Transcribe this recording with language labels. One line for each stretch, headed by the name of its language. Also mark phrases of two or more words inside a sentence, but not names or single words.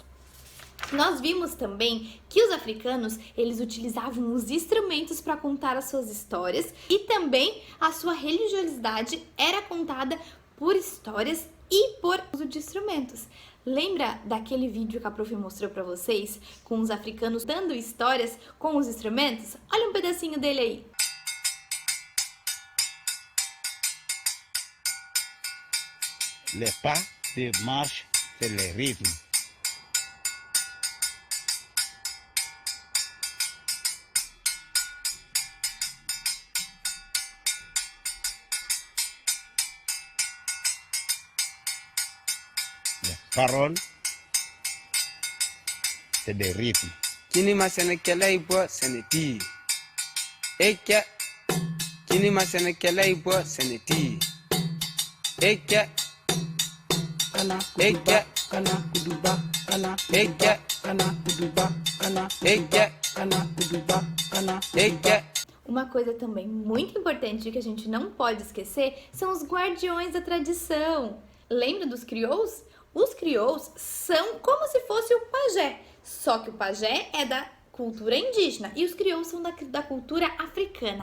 Portuguese: Nós vimos também que os africanos, eles utilizavam os instrumentos para contar as suas histórias e também a sua religiosidade era contada por histórias e por uso de instrumentos. Lembra daquele vídeo que a prof mostrou para vocês com os africanos dando histórias com os instrumentos? Olha um pedacinho dele aí.
French: Le pas de marche, c'est le rythme. Les paroles, c'est des rythmes. Kini masenekela ibo seneti. Eke. Kini masenekela ibo seneti. Eke. Kana kuduba, kana kuduba, kana eke, kana kuduba, kana eke, kana kuduba, kana eke.
Portuguese: Uma coisa também muito importante que a gente não pode esquecer são os guardiões da tradição. Lembra dos crioulos? Os crioulos são como se fosse o pajé, só que o pajé é da cultura indígena e os crioulos são da cultura africana.